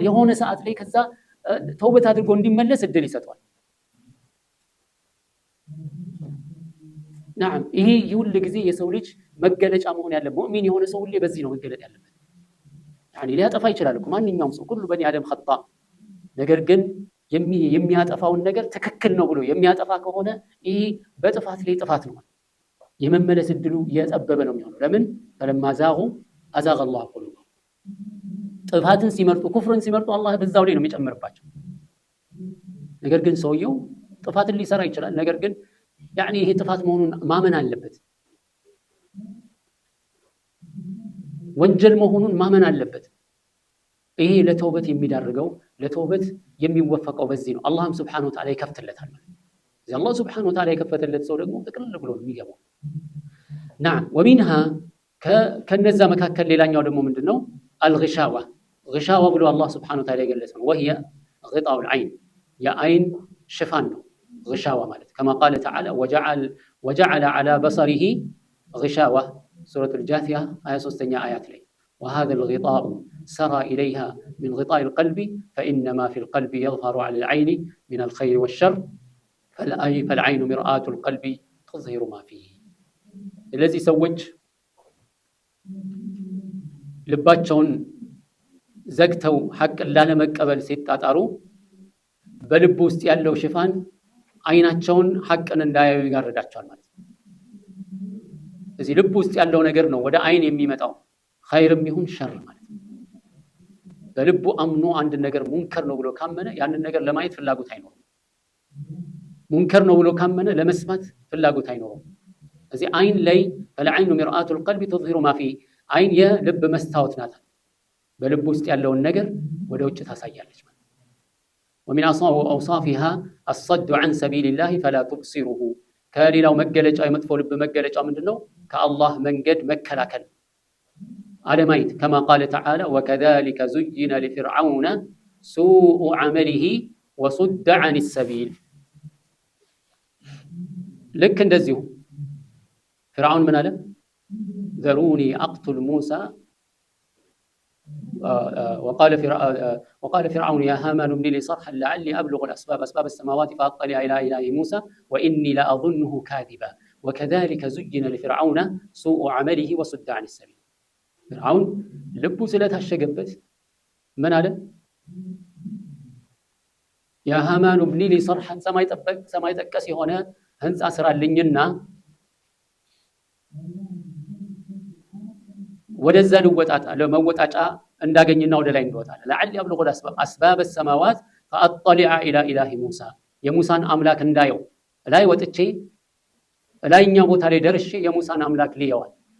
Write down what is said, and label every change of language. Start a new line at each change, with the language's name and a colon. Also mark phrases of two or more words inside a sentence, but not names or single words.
Amharic: የሆነ ሰዓት ላይ ከዛ ተውበት አድርጎ እንዲመለስ እድል ይሰጣል። نعم ይሄ ሁሉ ጊዜ የሰው ልጅ መገለጫ መሆን ያለበት ሙእሚን የሆነ ሰው ሁሌ በዚህ ነው መገለጥ ያለበት። يعني ሊያጠፋ ይችላል እኮ ማንኛውም ሰው ሁሉ
Arabic: بني آدم خطأ።
Amharic: ነገር ግን የሚያጠፋውን ነገር ትክክል ነው ብሎ የሚያጠፋ ከሆነ ይሄ በጥፋት ላይ ጥፋት ነው። የመመለስ እድሉ የጠበበ ነው የሚሆነው። ለምን?
Arabic: فلما زاغوا أزاغ الله قلوبهم።
Amharic: ጥፋትን ሲመርጡ ኩፍርን ሲመርጡ አላህ በዛው ላይ ነው የሚጨምርባቸው። ነገር ግን ሰውየው ጥፋትን ሊሰራ ይችላል። ነገር ግን يعني ይሄ ጥፋት መሆኑን ማመን አለበት። ወንጀል መሆኑን ማመን አለበት። ይሄ ለተውበት የሚዳርገው ለተውበት የሚወፈቀው በዚህ ነው። አላህም
Arabic: سبحانه وتعالى
Amharic: ይከፍትለታል ማለት ነው። አላህ
Arabic: سبحانه وتعالى
Amharic: የከፈተለት ሰው ደግሞ ጥቅልል ብሎ ነው የሚገባው።
Arabic: نعم ومنها
Amharic: ከነዛ መካከል ሌላኛው ደግሞ ምንድነው?
Arabic: الغشاوة غشاوة ብሎ አላህ سبحانه وتعالى የገለጸው وهي غطاء العين
Amharic: የአይን ሽፋን ነው
Arabic: غشاوة ማለት كما قال تعالى وجعل على بصره غشاوة سورة الجاثية آية 3 آيات لي وهذا الغطاء سرى إليها من غطاء القلب فإنما في القلب يظهر على العين من الخير والشر فالعين مرآة القلب تظهر ما فيه الذي سوج
Amharic: ልባቸውን ዘግተው ሐቅ ላለመቀበል ሲጣጣሩ በልብ ውስጥ ያለው ሽፋን አይናቸውን ሐቅን እንዳያዩ ይጋርዳቸዋል ማለት ነው። እዚህ ልብ ውስጥ ያለው ነገር ነው ወደ አይን የሚመጣው ኸይርም ይሁን ሸር ማለት ነው። በልቡ አምኖ አንድ ነገር ሙንከር ነው ብሎ ካመነ ያንን ነገር ለማየት ፍላጎት አይኖርም። ሙንከር ነው ብሎ ካመነ ለመስማት ፍላጎት አይኖርም። እዚህ አይን ላይ
Arabic: فالعين مرآة القلب تظهر ما فيه
Amharic: አይን የልብ መስታወት ናት። በልብ ውስጥ ያለውን ነገር ወደ ውጭ ታሳያለች ማለት ነው።
Arabic: ومن أوصافها الصد عن سبيل الله فلا تبصره
Amharic: ከሌላው መገለጫ የመጥፎ ልብ መገለጫ ምንድነው? ከአላህ መንገድ መከላከል አለማየት
Arabic: كما قال تعالى وكذلك زين لفرعون سوء عمله وصد عن السبيل لك እንደዚሁ فرعون من قال ذروني أقتل موسى وقال فرعون يا هامان ابن لي صرحا لعلي أبلغ أسباب السماوات فأطلع إلى إله موسى وإني لأظنه كاذبا وكذلك زين لفرعون سوء عمله وصد عن السبيل فرعون
Amharic: ልቡ ስለታሸገበት ምን አለ
Arabic: يا هامان ابن لي صرحا
Amharic: ሰማይ ጠቀስ የሆነ ህንጻ ስራልኝና ወደዛ ልወጣጣ ለመወጣጫ እንዳገኝና ወደ ላይ እንወጣለን
Arabic: لعلي أبلغ أسباب السماوات فاطلع إلى إله موسى
Amharic: የሙሳን አምላክ እንዳየው ላይ ወጥቼ ላይኛው ቦታ ላይ ደርሼ የሙሳን አምላክ ልየዋል